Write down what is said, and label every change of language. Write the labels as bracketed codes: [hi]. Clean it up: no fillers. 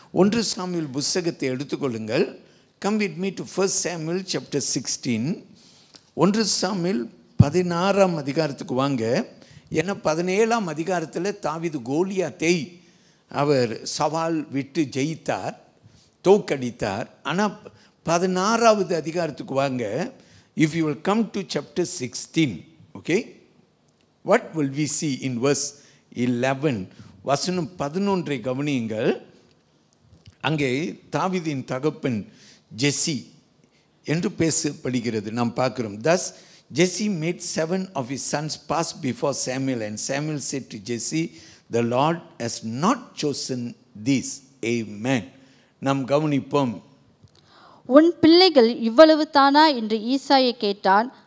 [ta] 1 Samuel புத்தகத்தை எடுத்துக்கொள்ளுங்கள். [en] Come with me to 1 Samuel chapter 16. [ta] 1 Samuel 16ஆம் அதிகாரத்துக்கு வாங்க. ஏன்னா 17ஆம் அதிகாரத்தில் தாவீது கோலியாத்தை அவர் சவால் விட்டு ஜெயித்தார், தோக்கடித்தார். ஆனால் 16ஆவது அதிகாரத்துக்கு வாங்க. [en] If you will come to chapter 16, okay, what will we see in verse 11? [ta] வசனம் 11 கவனியுங்கள். அங்கே தாவீதின் தகப்பன் ஜெசி என்று பேசப்படுகிறது. நாம் பார்க்கிறோம். [en] Thus Jesse made 7 of his sons pass before Samuel, and Samuel said to Jesse, the Lord has not chosen these. [ta] Amen. நாம் கவனிப்போம். உன் பிள்ளைகள் இவ்வளவு தானா என்று ஈசாயை கேட்டான்.